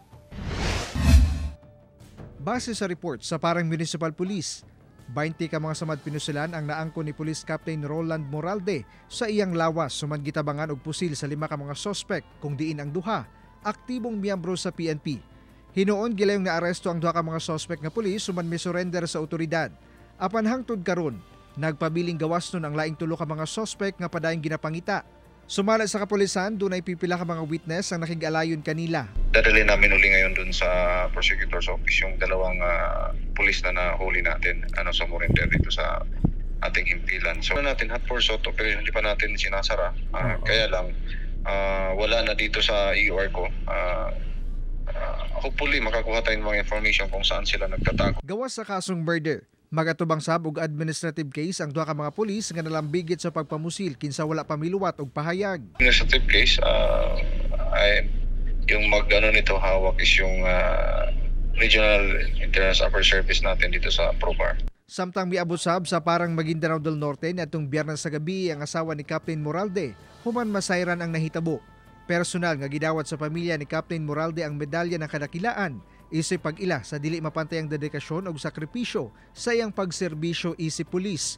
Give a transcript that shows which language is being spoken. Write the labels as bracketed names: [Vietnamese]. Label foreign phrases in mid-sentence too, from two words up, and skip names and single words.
[Cebuano] Base sa report sa Parang Municipal Police, 20 ka mga samad pinusilan ang naangko ni Police Captain Roland Moralde sa iyang lawas human gitabangan og pusil sa 5 ka mga suspect kung diin ang duha aktibong miyembro sa PNP. Hinuon gilayong naaresto ang 2 ka mga suspect nga pulis human misurrender sa otoridad. Apan hangtod karon, nagpabiling gawas nun ang laing 3 ka mga suspect nga padayong ginapangita. Sumala sa kapulisan, dunay pipila ka mga witness ang nakig-alayon kanila. [Filipino] Dadali namin uli ngayon dun sa [English] prosecutor's office [Filipino] yung 2 pulis na nahuli natin sa surrender dito sa ating himpilan. So natin [English] hot pursuit operation, [Filipino] hindi pa natin sinasara. Kaya lang wala na dito sa EOR ko. Hopefully makakuha tayo ng mga information kung saan sila nagtatago. [Cebuano] Gawas sa kasong murder, magatubang sab og [English] administrative case [Cebuano] ang 2 ka mga pulis nga nalambigit sa pagpamusil kinsa wala pa miluwat og pahayag. [English] Administrative case, [Filipino] yung nito hawak is yung Regional Intelligence Upper Service natin dito sa Probar. [Cebuano] Samtang miabot sab sa Parang, Maguindanao del Norte niadtong Biyernes sa gabi ang asawa ni Captain Moralde human masayran ang nahitabo. Personal nga gidawat sa pamilya ni Captain Moralde ang medalya ng kadakilaan isip pag-ila sa dili mapantayang dedikasyon o sakripisyo sa iyang pagserbisyo isip pulis.